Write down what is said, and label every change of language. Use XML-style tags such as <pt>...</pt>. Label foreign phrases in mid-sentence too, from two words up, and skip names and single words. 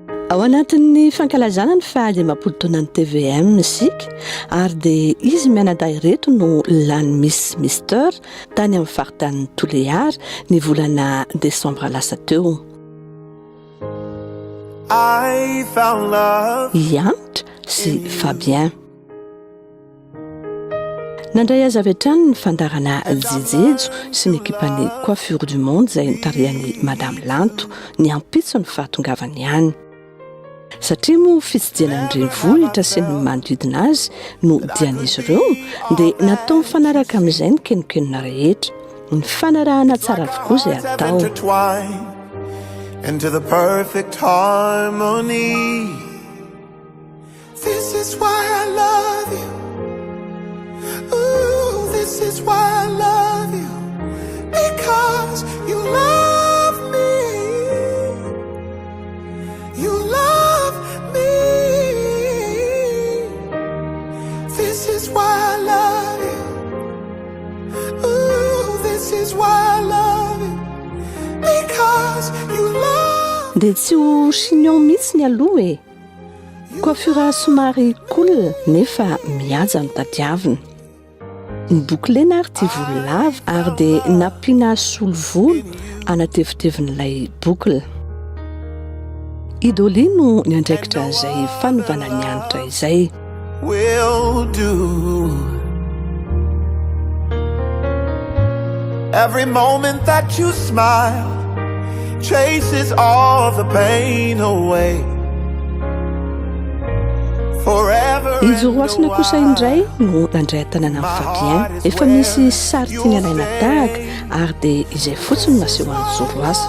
<mg>ao anatin'ny fankalazana ny fahadiam-polo taonan'ny TVM isika ary dia izy mianadahy reto no lany Miss Mister tany amin'ny faritan'ny Toliara ny volana Desambra lasa teo. Ianitra sy Fabien. Nandray azy avy hatrany ny fandarana jejejo sy ny ekipany coiffure du monde izay nitarihan'ny Madame Lanto ny ampitso ny fahatongavany ihany. Satria moa fitsidiana ny renivohitra sy ny manodidina azy no dian'izy ireo dia natao mifanaraka amin'izay ny kenokenona rehetra. Ny fanarahana tsara avokoa izay atao.</mg> <en>Into the perfect harmony. This is why I love you. Ooh, this is why I love you. Because you love me. You love me. This is why I love you. Ooh, this is why I love you. Because you love.</en> <mg>Dia tsy ho chignon mihitsy ny aloha e. Coiffure somary cool nefa mihaja no tadiavina. Nibouclena ary ty volo lava ary dia nampiana solo volo anatevitevin'ilay boucle. Idoli no ny andraikitra izay fanovana ny anitra izay.</mg> <en>Will do. Every moment that you smile chases all the pain away. Forever.</en> <mg>Izy roasina kosa indray no nandray tanana amin'ny Fabien. Efa misy sary tiany alaina tahaka ary dia izay fotsiny naseho an'ny zoroasina.</mg>